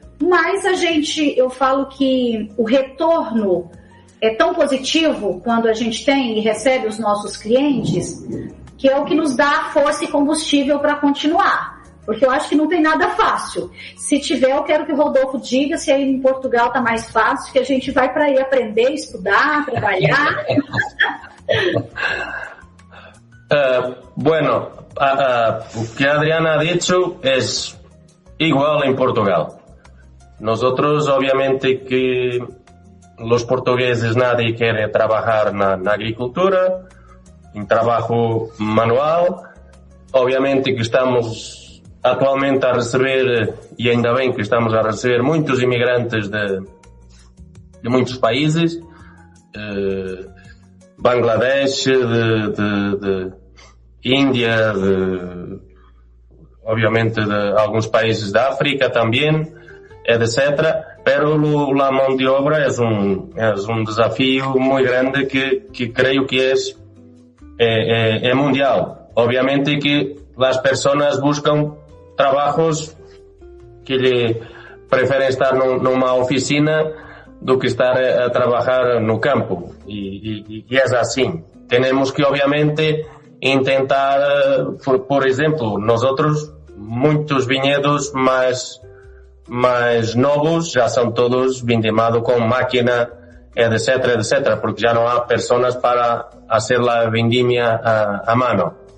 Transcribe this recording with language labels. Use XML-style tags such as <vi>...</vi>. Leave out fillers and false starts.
<pt>Mas eu falo que o retorno é tão positivo quando a gente tem e recebe os nossos clientes, que é o que nos dá força e combustível para continuar. Porque eu acho que não tem nada fácil. Se tiver, eu quero que o Rodolfo diga se aí em Portugal está mais fácil, que a gente vai para aí aprender, estudar, trabalhar.</pt> <es>Bueno, o que Adriana ha dicho es igual en Portugal. Nosotros, obviamente, que los portugueses nadie quiere trabajar</es> <pt>na agricultura,</pt> <es>en trabajo manual.</es> <pt>Obviamente que estamos atualmente a receber, e ainda bem que estamos a receber muitos imigrantes de muitos países, Bangladesh, de Índia, obviamente de alguns países da África também, etc.</pt> <es>Pero la mão de obra es un desafío muy grande que creo que es mundial. Obviamente que las personas buscan trabajos que prefieren estar</es> <pt>numa oficina do que estar a</pt> <es>trabajar</es> <pt>no campo.</pt> <es>Y es así. Tenemos que, obviamente, intentar, por ejemplo, nosotros, muchos viñedos más</es> <pt>novos já são todos vindemados com máquina, etc, porque já não há pessoas para fazer a vendimia a mano.</pt>